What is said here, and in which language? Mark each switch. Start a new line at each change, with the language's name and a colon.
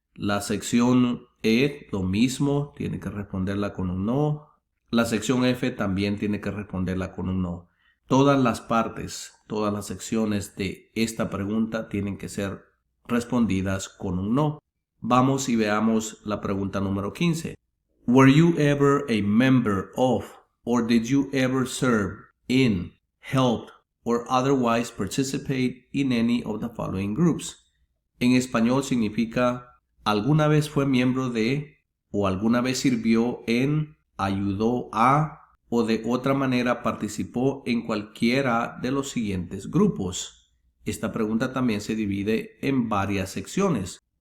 Spanish: La sección E, lo mismo, tiene que responderla con un no. La sección F también tiene que responderla con un no. Todas las partes, todas las secciones de esta pregunta tienen que ser respondidas con un no. Vamos y veamos la pregunta número 15.
English: Were you ever a member of, or did you ever serve in, help, or otherwise participate in any of the following groups?
Spanish: En español significa alguna vez fue miembro de, o alguna vez sirvió en, ayudó a, o de otra manera participó en cualquiera de los siguientes grupos. Esta pregunta también se divide en varias secciones.